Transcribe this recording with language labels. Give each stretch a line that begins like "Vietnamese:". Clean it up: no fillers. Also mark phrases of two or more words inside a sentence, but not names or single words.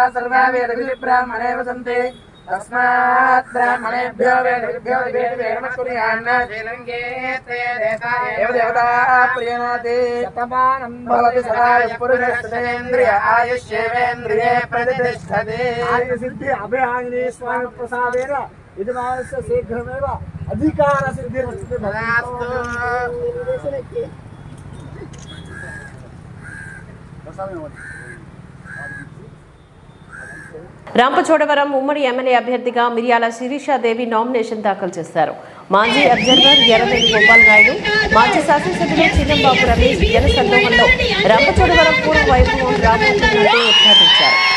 Sanskrit: सर्वा वेदविब्राह्मणे वसन्ति तस्मात् ब्राह्मणेभ्यो वेदविभ्यो नमः कुर्यान्न श्रीलङ्के ते देवता प्रियनाति शतमानं भवति सदा पुरुषस्तेन्द्रिय आयुष्येवेन्द्रिये प्रतिष्ठते आयुसिद्धि अभयाङ्गिनी स्वामी प्रसादेन यजमानस्य शीघ्रमेव अधिकारसिद्धिरस्ति भवतु।
Telugu: రాంపచోడవరం ఉమ్మడి ఎమ్మెల్యే అభ్యర్థిగా మిర్యాల శిరీషాదేవి నామినేషన్ దాఖలు చేశారు. మాజీ అబ్జర్వర్ ఎర్రవేణి గోపాల్ నాయుడు, మాజీ శాసనసభ్యులు చిన్నంబాబు రమేష్ జన సందోహంలో రాంపచోడవరం పూర్వ వైభవం రాబోతున్నట్టు ఉద్ఘాటించారు.